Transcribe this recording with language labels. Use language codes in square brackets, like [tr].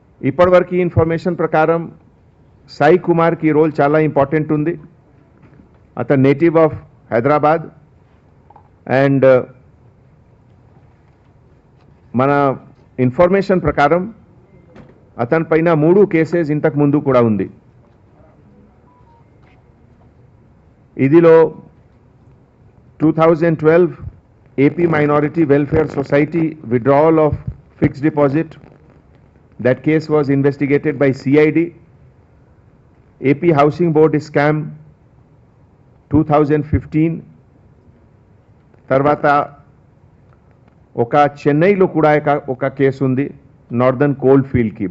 [te] ఇప్పటివరకు ఇన్ఫర్మేషన్ ప్రకారం సాయి కుమార్కి రోల్ చాలా ఇంపార్టెంట్ ఉంది। అతను నేటివ్ ఆఫ్ హైదరాబాద్ అండ్ మన ఇన్ఫర్మేషన్ ప్రకారం అతని పైన 3 కేసెస్ ఇంతకు ముందు కూడా ఉంది। ఇదిలో [en] 2012 AP minority welfare society withdrawal of fixed deposit, that case was investigated by CID [te] AP Housing Board scam 2015 తర్వాత ఒక చెన్నైలో కూడా ఒక కేసు ఉంది నార్దర్న్ కోల్డ్ ఫీల్డ్కి.